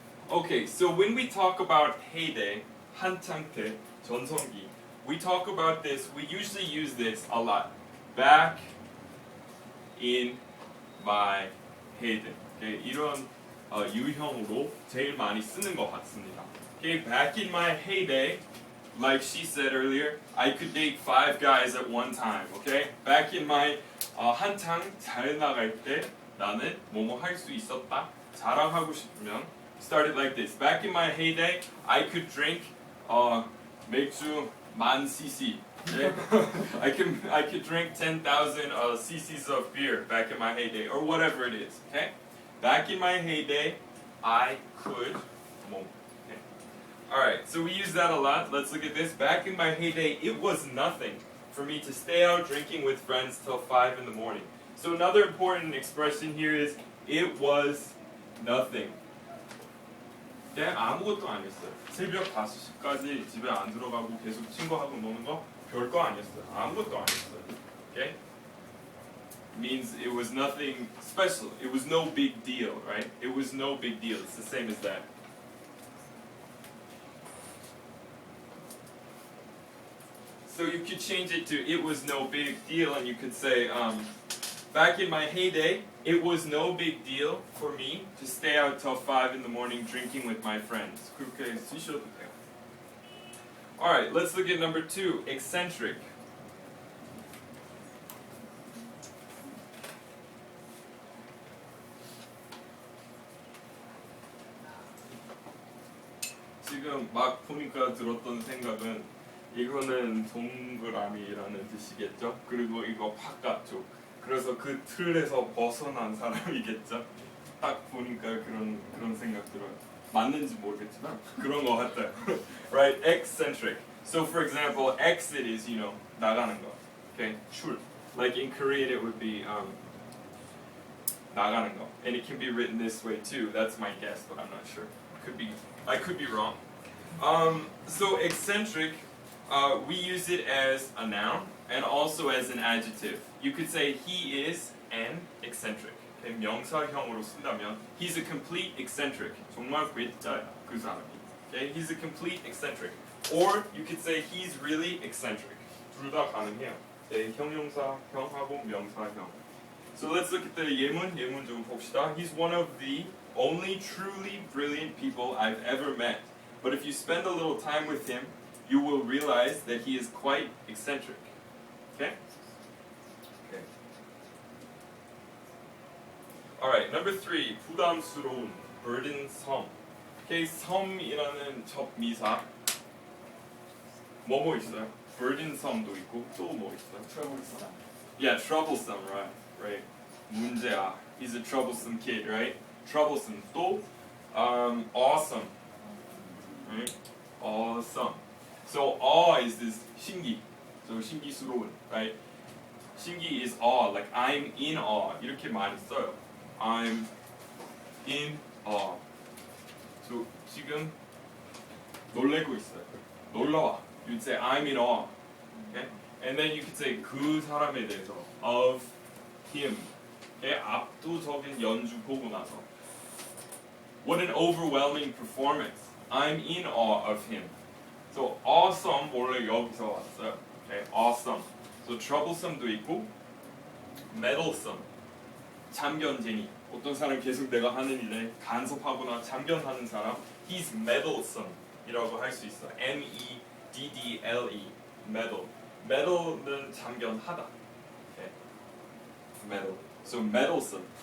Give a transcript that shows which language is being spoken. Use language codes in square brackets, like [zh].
[en] Okay, so when we talk about heyday, [ko] 한창 때, 전성기, [en] we talk about this, we usually use this a lot. Back in my heyday. [ko] Okay, 이런 유형으로 제일 많이 쓰는 것 같습니다. [en] Okay, back in my heyday, like she said earlier, I could date 5 guys at one time. Okay, back in my [ko] 한창 잘 나갈 때 나는 뭐뭐 할 수 있었다. 자랑하고 싶으면 [en] started like this. Back in my heyday, I could drink 맥주 1000cc. Okay? I could drink 10,000 cc's of beer back in my heyday, or whatever it is. Okay. Back in my heyday, I could. Okay. All right, so we use that a lot. Let's look at this. Back in my heyday, it was nothing for me to stay out drinking with friends till 5 in the morning. So another important expression here is it was nothing. [ko] 네, 아무것도 아니었어요. 새벽 5시까지 집에 안 들어가고 계속 친구하고 노는 거 별거 아니었어요. 아무것도 아니었어요. Okay? [en] Means it was nothing special. It was no big deal, right? It was no big deal. It's the same as that. So you could change it to it was no big deal, and you could say, back in my heyday, it was no big deal for me to stay out till 5 in the morning drinking with my friends. [ko] 그렇게 쓰셔도 돼요. [en] Alright, let's look at number 2, eccentric. [ko] 지금 막 보니까 들었던 생각은 이거는 동그라미라는 뜻이겠죠? 그리고 이거 바깥쪽. 그래서 그 틀에서 벗어난 사람이겠죠? 딱 보니까 그런 생각 들어요. 맞는지 모르겠지만 그런 거 같아요. [en] Right? Eccentric. So for example, exit is, 나가는 거. [ko] Okay? 출. [en] Like in Korean it would be [ko] 나가는 거. [en] And it can be written this way too. That's my guess, but I'm not sure. I could be wrong. So eccentric, we use it as a noun and also as an adjective. You could say he is an eccentric. Okay, [ko] 명사형으로 쓴다면 [en] he's a complete eccentric. [ko] 정말 괴짜야 그 사람이. [en] Okay, he's a complete eccentric. Or you could say he's really eccentric. [ko] 둘 다 가능해요. 네, 형용사 형하고 명사형. [en] So let's look at the [ko] 예문 좀 봅시다. [en] He's one of the only truly brilliant people I've ever met. But if you spend a little time with him, you will realize that he is quite eccentric. Okay? Okay. Alright, number 3, 부담스러운, burdensome. [ko] Okay, some이라는 접미사. 뭐 있어요? burdensome도 있고 또 뭐 있어요? [en] troublesome. Yeah, troublesome, right. [ko] 문제야. [en] He's a troublesome kid, right? Troublesome. 또 awesome. Right? Awesome. So awe is this 신기. So 신기스러운, right? 신기 is awe, like I'm in awe. [ko] 이렇게 많이 써요. [en] I'm in awe. [ko] So 지금 놀래고 있어요. [en] 놀라워. You'd say I'm in awe. Okay? And then you could say [ko] 그 사람에 대해서 [en] of him. Okay? [ko] 압도적인 연주 보고 나서. [en] What an overwhelming performance. I'm in awe of him. [ko] So awesome 원래 여기서 왔어요. [en] Okay? Awesome. So troublesome도 있고 meddlesome. [ko] 참견쟁이. 어떤 사람 계속 내가 하는 일에 간섭하거나 참견하는 사람 [en] he's meddlesome [ko] 이라고 할 수 있어. [en] M-E-D-D-L-E meddle. meddle는 참견하다. Okay? meddle. So meddlesome.